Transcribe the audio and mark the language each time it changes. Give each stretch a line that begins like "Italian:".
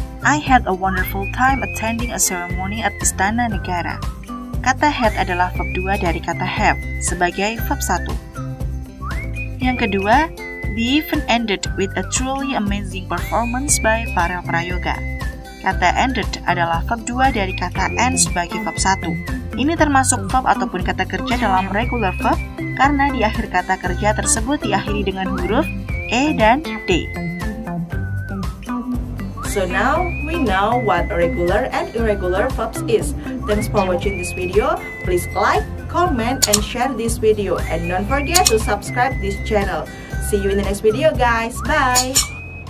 English: I had a wonderful time attending a ceremony at Istana Negara.
Indonesian: Kata had adalah verb 2 dari kata have sebagai verb 1. Yang kedua,
English: the event ended with a truly amazing performance by Farel Prayoga.
Indonesian: Kata ended adalah verb 2 dari kata end sebagai verb 1. Ini termasuk verb ataupun kata kerja dalam regular verb karena di akhir kata kerja tersebut diakhiri dengan huruf E dan D.
English: So now we know what regular and irregular verbs is. Thanks for watching this video. Please like, comment, and share this video. And don't forget to subscribe this channel. See you in the next video, guys. Bye!